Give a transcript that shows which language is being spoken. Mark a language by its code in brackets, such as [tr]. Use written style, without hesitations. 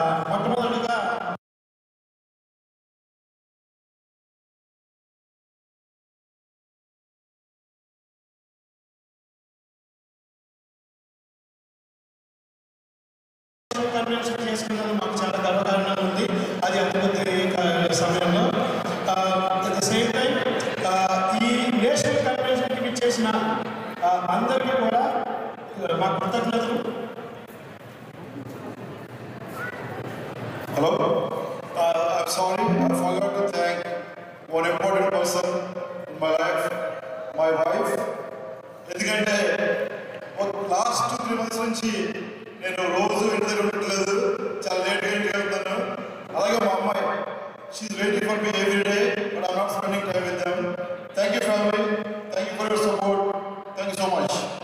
[te] మొట్టమొదటిగా కన్వెన్షన్ చేసుకున్నందుకు మాకు చాలా గర్వకారణంగా ఉంది. అది అతి సమయంలో అట్ ద సేమ్ టైం ఈ నేషనల్ కన్వెన్షన్కి చేసిన అందరికీ కూడా మా కృతజ్ఞతలు. [en] Hello? I'm sorry, I forgot to thank one important person in my life, my wife. [te] ఎందుకంటే లాస్ట్ 2-3 months నుంచి నేను రోజు ఇంటి దగ్గర ఉండట్లేదు, చాలా లేట్గా ఇంటికి వెళ్తాను. అలాగే మా అమ్మాయి, [en] She's waiting for me every day, but I'm not spending time with them. Thank you family, thank you for your support, thank you so much.